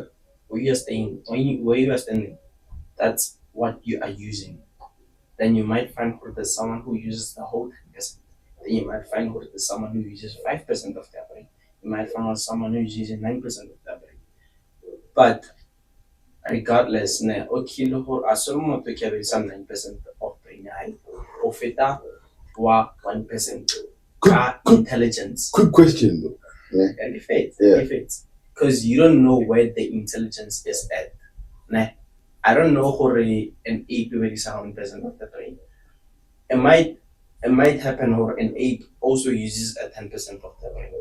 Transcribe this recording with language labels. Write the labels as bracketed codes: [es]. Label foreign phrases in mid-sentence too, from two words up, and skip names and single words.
[en] Where you are staying, where you are standing, that's what you are using. Then you might find there's someone who uses the whole 10%. Then you might find there's someone who uses 5% of their brain. You might find someone who is using 9% of their brain. But regardless, [st] ne, okay, le hore a se le motho ke be sa 9% [en] of brain [st] ya hae, o feta wa 1% ka intelligence. [en] Quick question though. And if it's because you don't know where the intelligence is at. Ne? I don't know where an ape is 100% of the brain. It might happen where an ape also uses a 10% of the brain.